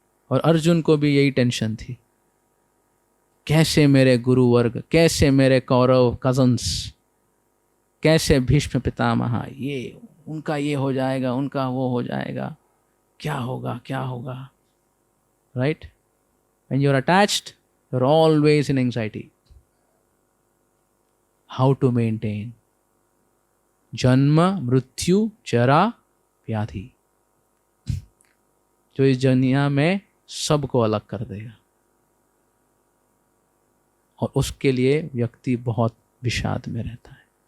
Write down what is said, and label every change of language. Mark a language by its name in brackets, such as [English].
[Hindi] और अर्जुन को भी यही टेंशन थी, कैसे मेरे गुरु वर्ग, कैसे मेरे कौरव कजन्स, कैसे भीष्म पितामह, ये उनका ये हो जाएगा, उनका वो हो जाएगा, क्या होगा क्या होगा। [English] Right? When you're attached, you're always in anxiety. How to maintain? [Hindi] जन्म मृत्यु जरा व्याधि, जो इस दुनिया में सबको अलग कर देगा, और उसके लिए व्यक्ति बहुत विषाद में रहता है।